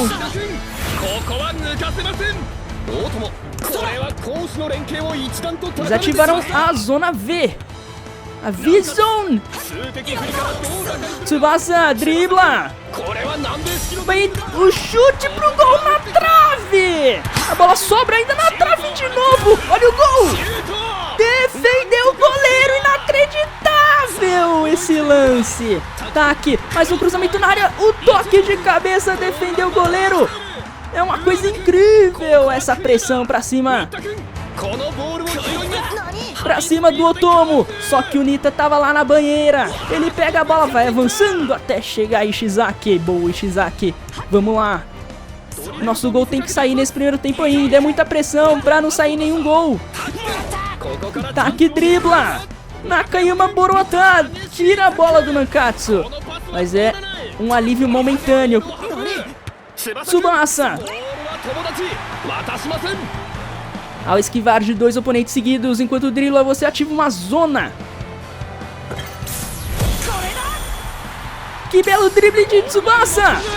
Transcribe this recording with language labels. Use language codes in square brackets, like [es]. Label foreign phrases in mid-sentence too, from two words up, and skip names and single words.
[ja] ここは抜かせません大友これは攻守の連携を一段と [pt] Eles ativaram a zona V. A V-Zone. [ja] 数的不利からどう打開 [pt] Tsubasa dribla. [ja] これは南米式の [pt] Vai o chute pro gol na trave. A bola sobra ainda na trave de novo. Olha o gol. [ja] シュート [pt] Defendeu o goleiro, inacreditável esse lance. Tá aqui, mais um cruzamento na área, o toque de cabeça defendeu o goleiro. É uma coisa incrível essa pressão pra cima. [ja] 君このボールを拾います [pt] Pra cima do Otomo. Só que o Nita tava lá na banheira. Ele pega a bola, vai avançando até chegar Ishizaki. Boa, Ishizaki. Vamos lá. Nosso gol tem que sair nesse primeiro tempo ainda. É muita pressão pra não sair nenhum gol. [ja] ここから [pt] Tá aqui, dribla. Nakayama Boruota tira a bola do Nankatsu. [ja] このパスは [pt] Mas é um alívio momentâneo. Tsubasa! Ao esquivar de 2 oponentes seguidos, enquanto dribla, você ativa uma zona. Que belo drible de Tsubasa!